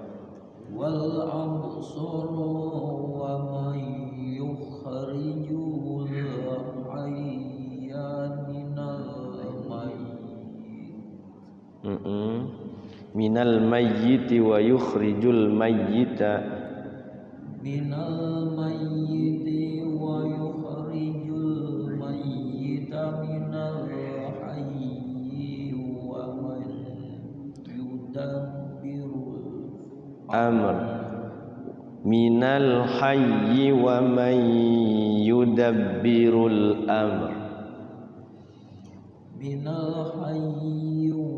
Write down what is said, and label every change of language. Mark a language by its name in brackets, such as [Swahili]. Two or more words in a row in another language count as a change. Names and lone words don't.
[Arabic] يخرج الحي من الميت ويخرج الميت من الميت ويخرج الميت من الحي ومن يدبر الأمر من الحي ومن يدبر الأمر من الحي